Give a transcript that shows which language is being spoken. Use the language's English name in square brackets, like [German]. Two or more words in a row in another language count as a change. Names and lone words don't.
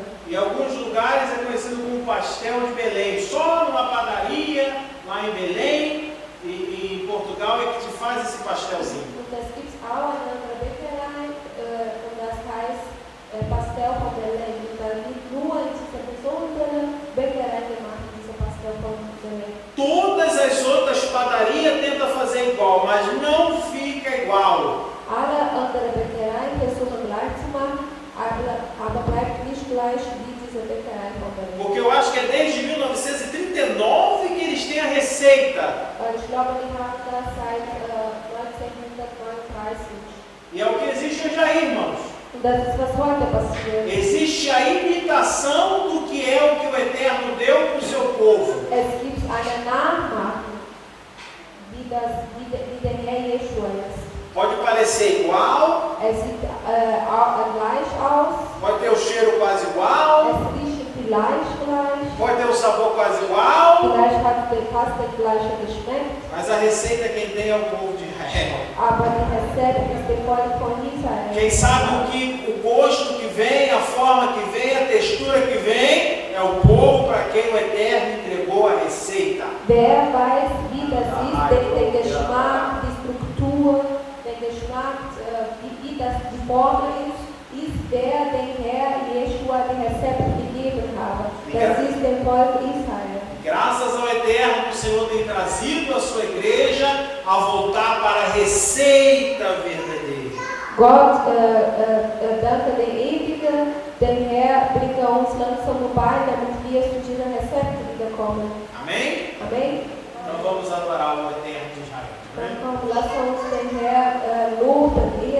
[Portuguese] Em alguns lugares é conhecido como pastel de Belém. Só numa padaria, lá em Belém, e em Portugal é que se faz esse pastelzinho. [German] Und das gibt es auch in einer Bäckerei, und das heißt Pastel von Belém. Und dann wird nur in dieser besonderen Bäckerei gemacht, dieser Pastel von Belém. [Portuguese] Todas as outras padarias tentam fazer igual, mas não fica igual. [German] Alle anderen Bäckereien versuchen gleich zu machen, aber bleibt nicht gleich wie diese Bäckerei von Belém. [Portuguese] Porque eu acho que é desde 1939 que eles têm a receita. [German] Ich glaube, die haben das seit 1939. [Portuguese] E é o que existe hoje aí, irmãos. [German] Und das ist, was heute passiert. [Portuguese] Existe a imitação do que é o que o Eterno deu para o seu povo. [German] Es gibt eine Nachmache, wie der Herr Jeschua ist. [Portuguese] Pode parecer igual, [German] Es sieht gleich aus, [Portuguese] pode ter o cheiro quase igual, [German] es riecht vielleicht gleich, [Portuguese] pode ter o sabor quase igual, [German] vielleicht hat der fast der gleiche Geschmack, [Portuguese] mas a receita quem tem é o povo de Israel. [German] aber die Rezept ist der Volk von Israel. [Portuguese] Quem sabe o gosto que vem, a forma que vem, a textura que vem, é o povo para quem o Eterno entregou a receita. [German] Wer weiß, wie das ist, der Geschmack, die Struktur, der Geschmack, wie das die Form ist der Herr Jeschua die Rezept gegeben hat. Das ist der Volk Israel. [Portuguese] Graças ao Eterno que o Senhor tem trazido a sua igreja a voltar para a receita verdadeira. [German] Gott, danke der Ewige, der Herr bringt uns langsam vorbei, damit wir zu dieser Rezept wiederkommen. [Portuguese] Amém? [German] Amen? [Portuguese] Então vamos adorar o Eterno de Israel. [German] Dann komm, lass uns den Herr loben.